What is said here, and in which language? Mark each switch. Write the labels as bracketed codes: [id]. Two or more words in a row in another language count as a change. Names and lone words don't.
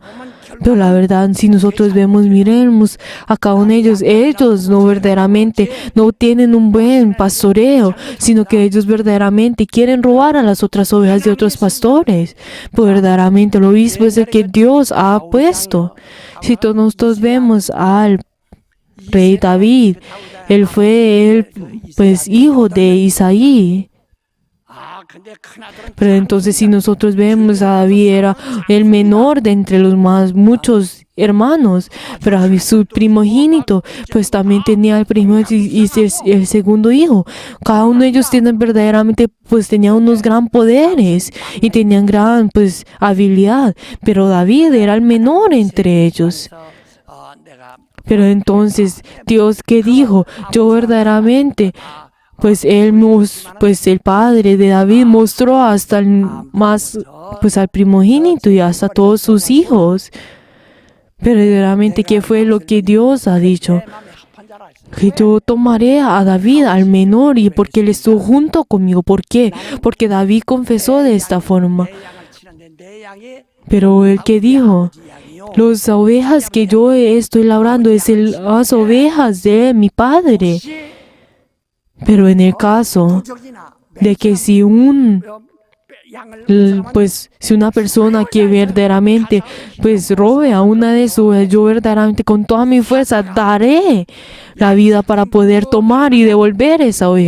[es] Pero la verdad, si nosotros miremos a cada uno de ellos no verdaderamente no tienen un buen pastoreo, sino que ellos verdaderamente quieren robar a las otras ovejas de otros pastores. Pues verdaderamente el obispo es el que Dios ha puesto. Si todos nosotros vemos al rey David, él fue pues hijo de Isaí. [ko] 근데 큰아들은 [es] Pero entonces si nosotros vemos a David era el menor de entre los más muchos hermanos, pero a su primogénito pues también tenía el primero y el segundo hijo. Cada uno de ellos tienen verdaderamente pues tenían unos gran poderes y tenían gran pues habilidad, pero David era el menor entre ellos. [ko] 내가 [es] Pero entonces Dios que dijo, yo verdaderamente pues pues el padre de David mostró hasta el más, pues al primogénito y hasta todos sus hijos. Pero verdaderamente, ¿qué fue lo que Dios ha dicho? [ko] 내 마음에 합한 자라 했어. [es] Que yo tomaré a David, al menor, y porque él estuvo junto conmigo. ¿Por qué? Porque David confesó de esta forma. [ko] 내 양을 치는데 내 양이 [es] Pero el que dijo, [ko] 양이요. [es] las ovejas que yo estoy labrando es las ovejas de mi padre. Pero en el caso [ko] 도적이나 [es] de que si pues si una persona que verdaderamente pues robe a una de sus, yo verdaderamente con toda mi fuerza daré la vida para poder tomar y devolver esa oveja.